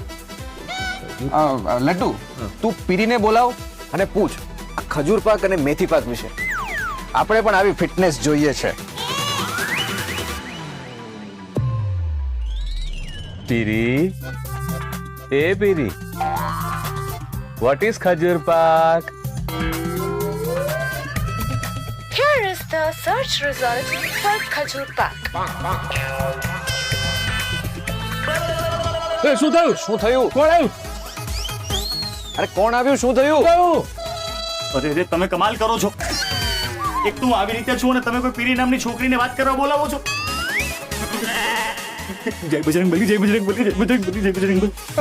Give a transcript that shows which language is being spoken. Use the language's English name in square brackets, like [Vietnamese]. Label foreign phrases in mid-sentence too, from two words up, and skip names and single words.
[Gujarati] લડ્ડુ, તું પીરીને બોલાવ અને પૂછ આ ખજૂર પાક અને મેથી પાક વિશે. આપણે પણ આવી ફિટનેસ જોઈએ છે. પીરી, એ પીરી, [English] what is ખજૂર પાક? Here is the search result for Khajur Pak. [Gujarati] એ શું થયું? શું થયું? કોણ આવ્યું? અરે કોણ આવ્યું? શું થયું? અરે તમે કમાલ કરો છો. એક તું આવી રીતે છું અને તમે કોઈ પીરી નામની છોકરીને વાત કરવા બોલાવો છો. જય બજરંગબલી, જય બજરંગબલી, જય બજરંગબલી, જય બજરંગબલી.